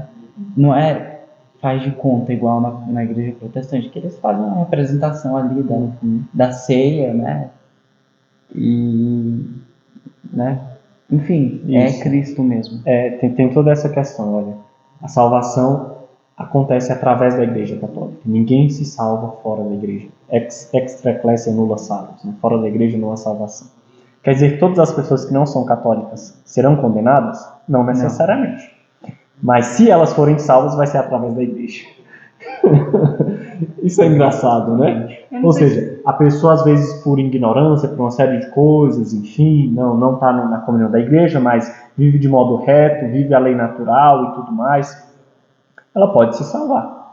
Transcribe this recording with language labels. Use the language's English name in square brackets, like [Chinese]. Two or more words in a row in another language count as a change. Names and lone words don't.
[Portuguese] Não faz de conta igual na igreja protestante, que eles fazem uma representação ali da ceia, né? E, né? Enfim, Isso. é Cristo mesmo. Tem toda essa questão, olha. A salvação acontece através da igreja católica. Ninguém se salva fora da igreja. [Latin] Extra ecclesia nulla salus, [Portuguese] né? Fora da igreja não há salvação. Quer dizer que todas as pessoas que não são católicas serão condenadas? Não necessariamente. Mas se elas forem salvas, vai ser através da igreja. Isso é engraçado, né? Ou seja, a pessoa às vezes por ignorância, por uma série de coisas, enfim, não está na comunhão da igreja, mas vive de modo reto, vive a lei natural e tudo mais, ela pode se salvar.